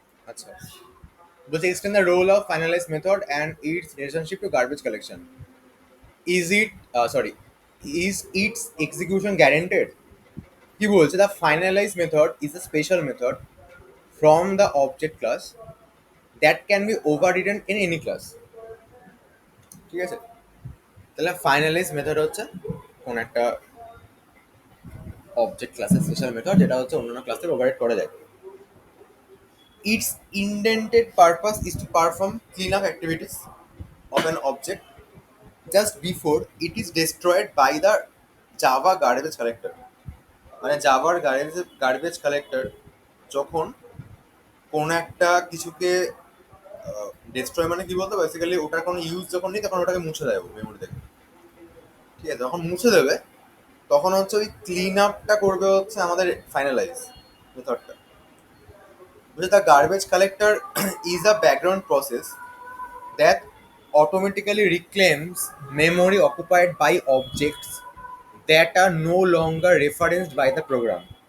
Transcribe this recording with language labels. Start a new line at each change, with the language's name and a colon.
Bangla: আচ্ছা, বলছে
English: explain the role of finalized method and its relationship to garbage collection. Is it sorry, is its execution guaranteed?
Bangla: কি বলছে,
English: the finalized method is a special method from the object class that can be overridden in any class.
Bangla: ঠিক আছে? তাহলে finalise method হচ্ছে কোন একটা object ক্লাসের special method যেটা হচ্ছে অন্যান্য ক্লাসে ওভাররাইড করা যায়।
English: Its intended purpose is to perform cleanup activities of an object just before it is destroyed by the Java garbage collector.
Bangla: মানে জাভার গার্বেজ কালেক্টর যখন কোনো একটা কিছুকে ডিস্ট্রয়, মানে কি বলতো, বেসিক্যালি ওটার কোনো ইউজ যখন নেই তখন ওটাকে মুছে দেয় মেমোরি থেকে। ঠিক আছে? যখন মুছে দেবে তখন হচ্ছে ওই ক্লিন আপটা করবে হচ্ছে আমাদের finalise মেথডটা।
English: The garbage collector is a background process that automatically reclaims memory occupied by objects that are no longer referenced by the program.